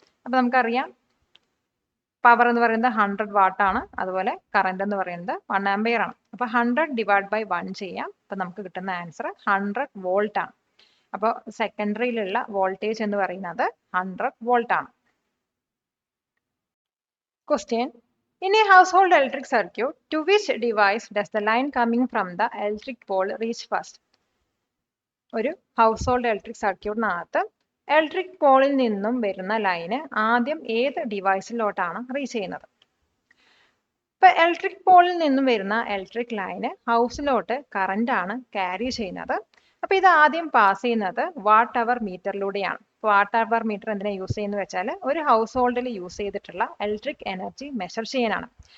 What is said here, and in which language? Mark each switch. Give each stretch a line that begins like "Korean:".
Malayalam: അപ്പോൾ നമുക്കറിയാം പവർ എന്ന് പറയുന്നത് 100 വാട്ട് ആണ്, അതുപോലെ കറണ്ട് എന്ന് പറയുന്നത് 1 ആംപിയർ ആണ്. അപ്പോൾ 100 ഡിവൈഡ് ബൈ 1 ചെയ്യാം. അപ്പോൾ നമുക്ക് കിട്ടുന്ന ആൻസർ 100 വോൾട്ട് ആണ്. അപ്പോൾ സെക്കൻഡറിയിലുള്ള വോൾട്ടേജ് എന്ന് പറയുന്നത് 100 വോൾട്ട് ആണ്.
English: Question: In a household electric circuit, to which device does the line coming from the electric pole reach first?
Malayalam: ഒരു ഹൗസ്ഹോൾഡ് ഇലക്ട്രിക് സർക്യൂട്ടിനകത്ത് ഇലക്ട്രിക് പോളിൽ നിന്നും വരുന്ന ലൈന് ആദ്യം ഏത് ഡിവൈസിലോട്ടാണ് റീച്ച് ചെയ്യുന്നത്? ഇപ്പൊ ഇലക്ട്രിക് പോളിൽ നിന്നും വരുന്ന ഇലക്ട്രിക് ലൈന് ഹൗസിലോട്ട് കറന്റ് ആണ് ക്യാരി ചെയ്യുന്നത്. അപ്പൊ ഇത് ആദ്യം പാസ് ചെയ്യുന്നത് what our മീറ്ററിലൂടെയാണ്. What our metre എന്തിനാ യൂസ് ചെയ്യുന്നത് വെച്ചാൽ ഒരു ഹൗസ് ഹോൾഡിൽ യൂസ് ചെയ്തിട്ടുള്ള ഇലക്ട്രിക് എനർജി മെഷർ ചെയ്യാനാണ്.